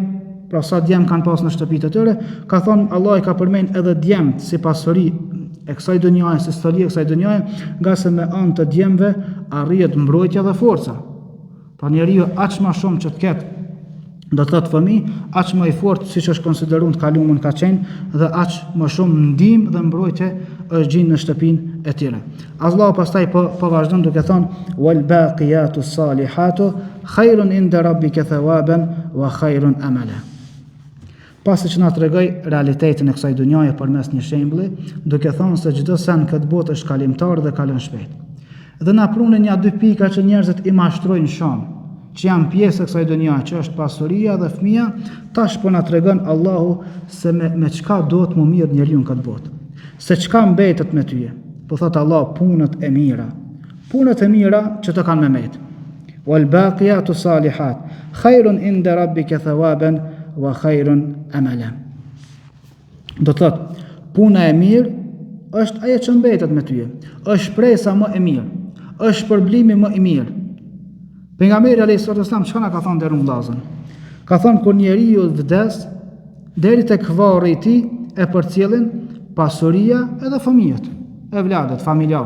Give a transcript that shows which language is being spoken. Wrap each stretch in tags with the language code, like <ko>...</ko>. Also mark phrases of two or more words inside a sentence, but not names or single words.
<sq>Pra sa djem kanë pas në shtëpitë të tyre, ka thonë Allah i ka përmend edhe djemt si pasuri e kësaj dunjaje, si stoli e kësaj dunjaje, nga se me anë të djemve arrihet mbrojtja dhe forca. Pra njeriu aq më shumë që të ketë do të thotë fëmijë, aq më i fortë siç është konsideruar të kaluamën ka qenë dhe aq më shumë ndihmë dhe mbrojtje është gjinë në shtëpinë e tyre. Allah pastaj po vazhdon duke thonë</sq> <ar>والباقيات الصالحات خير عند ربك ثوابا وخير أملا.</ar> <sq>Pasi që na tregoi realitetin e kësaj dunjaje përmes një shembulli, duke thënë se çdo sen këtë botë është kalimtar dhe kalon shpejt. Dhe na prunë një dy pika që njerëzit i mashtrojnë shumë, që janë pjesë e kësaj dunjaje, që është pasuria dhe fëmia, tash po na tregon Allahu se me çka do të më mirë njeriu në këtë botë. Se çka mbetet me ty. Po thot Allah, punët e mira. Punët e mira që të kanë me met.</sq> <ar>والباقيات الصالحات خير عند ربك ثوابا وخير أملا.</ar> <sq>Do të thot, puna e mirë është ajo që mbetet me ty. Është shpresa më e mirë. Është shpërblimi më i mirë. Pejgamberi</sq> <ar>عليه السلام</ar> <sq>çka na ka thënë deri në vllazën? Ka thënë kur njeriu vdes, deri tek varri i tij e përcjellin pasuria edhe fëmijët, e vladët, familjarët.</sq>